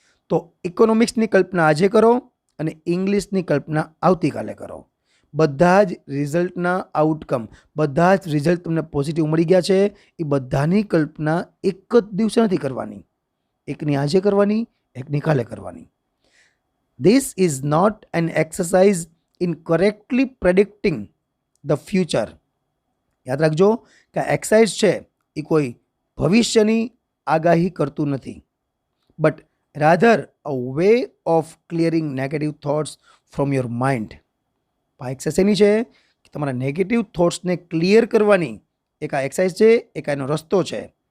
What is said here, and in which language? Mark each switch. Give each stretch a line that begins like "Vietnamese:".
Gujarati: તો ઇકોનોમિક્સની કલ્પના આજે કરો અને ઇંગ્લિશની કલ્પના આવતીકાલે કરો. બધા જ રિઝલ્ટના આઉટકમ, બધા જ રિઝલ્ટ તમને પોઝિટિવ મળી ગયા છે, એ બધાની કલ્પના એક જ દિવસે નથી કરવાની. એકની આજે કરવાની, એકની કાલે કરવાની.
English: This is not an exercise in correctly predicting the future.
Gujarati: યાદ રાખજો કે એક્સરસાઇઝ છે એ કોઈ ભવિષ્યની આગાહી કરતું નથી,
English: But rather a way of clearing negative thoughts from your mind.
Gujarati: આ એક્સરસાઇઝ એની છે કે તમારા નેગેટિવ થોટ્સને ક્લિયર કરવાની એક આ એક્સરસાઇઝ છે, એક એનો રસ્તો છે.